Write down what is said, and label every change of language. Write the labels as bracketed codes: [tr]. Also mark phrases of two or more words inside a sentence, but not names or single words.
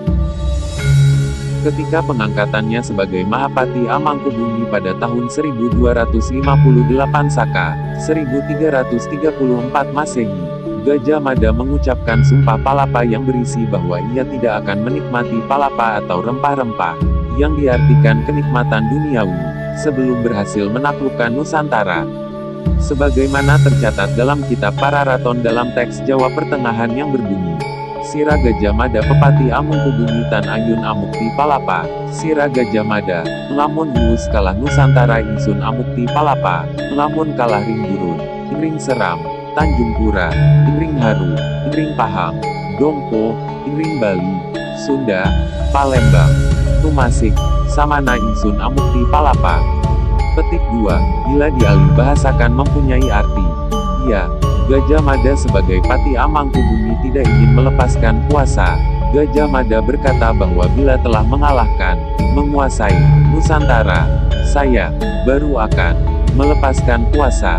[id] Ketika pengangkatannya sebagai Mahapati Amangkubumi pada tahun 1258 Saka, 1334 Masehi, Gajah Mada mengucapkan sumpah palapa yang berisi bahwa ia tidak akan menikmati palapa atau rempah-rempah, yang diartikan kenikmatan duniawi, sebelum berhasil menaklukkan Nusantara. Sebagaimana tercatat dalam kitab Pararaton dalam teks Jawa Pertengahan yang berbunyi, [kaw] Sira Gajah Mada Pepati Amungkubumi Tan Ayun Amukti Palapa, Sira Gajah Mada, lamun huus kalah Nusantara Insun Amukti Palapa, lamun kalah ring Gurun, ring Seram, Tanjung Pura, ring Haru, ring Pahang, Dompo, ring Bali, Sunda, Palembang, Tumasik, Samana Insun Amukti Palapa. [id] Petik 2, bila dialih bahasakan mempunyai arti, ya. Gajah Mada sebagai Pati Amangkubumi tidak ingin melepaskan kuasa. Gajah Mada berkata bahwa bila telah mengalahkan, menguasai Nusantara, saya baru akan melepaskan kuasa.